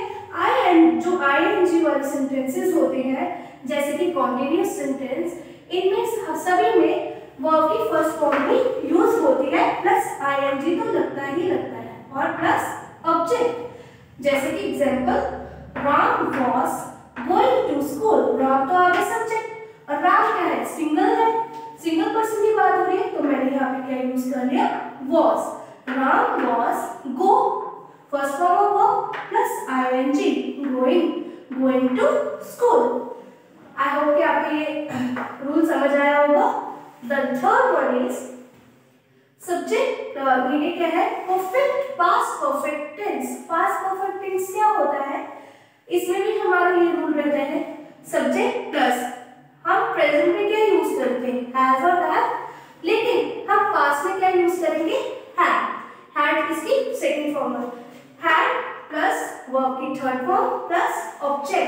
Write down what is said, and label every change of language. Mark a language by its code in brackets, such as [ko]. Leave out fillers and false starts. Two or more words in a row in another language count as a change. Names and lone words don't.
[hi] जो आईएनजी वाले सेंटेंसेस होते हैं, जैसे कि [en] continuous sentence, [hi] इनमें सभी में वर्ब की [en] first form [hi] भी यूज होती है, [en] plus ING [hi] तो लगता ही लगता है, और [en] plus object. [hi] जैसे कि एग्जांपल, [en] Ram was going to school. [hi] राम तो आगे सब्जेक्ट, और राम क्या है, सिंगल है, [en] single person [hi] की बात हो रही है, तो मैंने यहाँ पे क्या यूज कर लिया, वाज। [en] Ram was go, first form of verb plus ing, going to school. I hope [hi] कि आपको ये रूल समझ आया होगा। [en] The third one is subject, [hi] ये क्या है, [en] perfect past perfect tense। past perfect tense [hi] क्या होता है, इसमें भी हमारा ये रूल रहता है, [en] subject plus [hi] हम प्रेजेंट में क्या यूज करते हैं, हैज और हैव, लेकिन हम पास्ट में क्या यूज करेंगे, हैड। हैड इसकी [en] second form [hi] है, [en] had plus verb [hi] की [en] third form plus object.